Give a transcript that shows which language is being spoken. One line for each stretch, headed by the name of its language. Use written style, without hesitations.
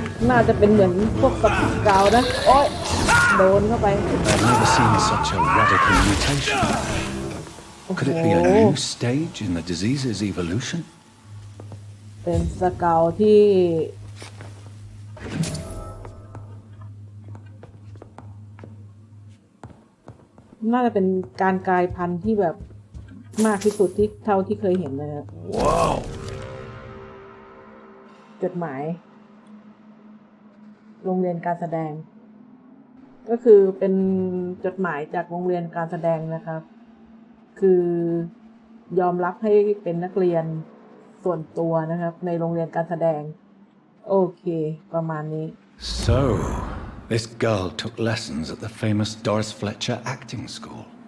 Thai: น่าจะเป็นเหมือนพวกสกาวนะโอ๊ยโดนเข้าไป
English: I've never seen such a radical mutation. Could it be a new stage in the disease's evolution?
Thai: เป็นสกาวที่น่าจะเป็นการกลายพันธุ์ที่แบบมากที่สุดที่เท่าที่เคยเห็นเลยครับว้าว จดหมายโรงเรียนการแสดงก็คือเป็นจดหมายจากโรงเรียนการแสดงนะครับคือยอมรับให้เป็นนักเรียนส่วนตัวนะครับในโรงเรียนการแสดงโอเคประมาณนี้
English: So, this girl took lessons at the famous Doris Fletcher acting school.